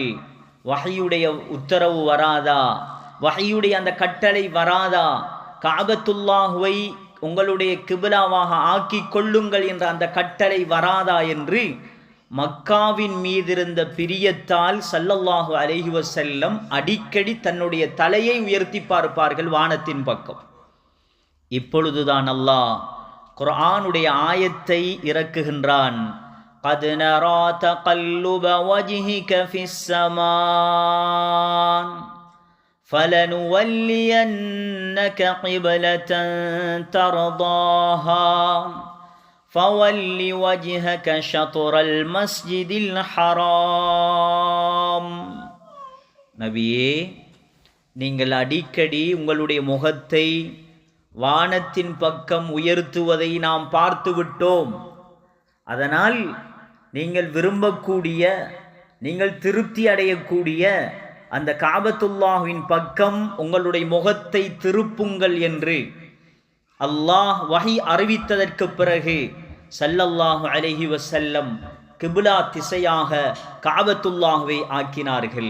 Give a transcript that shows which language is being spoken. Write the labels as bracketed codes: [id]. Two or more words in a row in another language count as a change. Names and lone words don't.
[ta] வஹீயுடைய உத்தரவு வராதா, வஹீயுடைய அந்த கட்டளை வராதா கஅபத்துல்லாஹுவை உங்களுடைய கிபிலாவாக ஆக்கிக் கொள்ளுங்கள் என்ற அந்த கட்டளை வராதா என்று மக்காவின் மீதிருந்த பிரியத்தால் [ar] صلى الله عليه وسلم [ta] அடிக்கடி தன்னுடைய தலையை உயர்த்தி பார்ப்பார்கள் வானத்தின் பக்கம். இப்பொழுதுதான் அல்லாஹ் குர்ஆனுடைய ஆயத்தை இறக்குகின்றான். [ar] قد نرى تقلب وجهك في السماء فلنولينك قبلة ترضاها فول وجهك شطر المسجد الحرام. [ta] நபியே, நீங்கள் அடிக்கடி உங்களுடைய முகத்தை வானத்தின் பக்கம் உயர்த்துவதை நாம் பார்த்து விட்டோம். அதனால் நீங்கள் விரும்பக்கூடிய, நீங்கள் திருப்தி அடையக்கூடிய அந்த கஅபத்துல்லாஹ்வின் பக்கம் உங்களுடைய முகத்தை திருப்புங்கள் என்று அல்லாஹ் வஹி அறிவித்ததற்கு பிறகு [ar] صلى الله عليه وسلم [ta] கிப்லா திசையாக கஅபத்துல்லாஹ்வை ஆக்கினார்கள்.